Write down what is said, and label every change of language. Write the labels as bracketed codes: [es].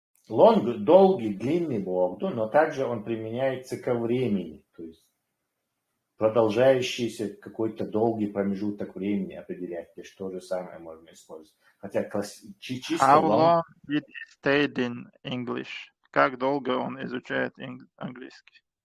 [ru] Long, долгий, длинный блок, но также он применяется ко времени, то есть продолжающийся какой-то долгий промежуток времени определять, то что же самое можно использовать. Хотя чисто [en] How long did he stayed in English? [ru] Как долго он изучает английский?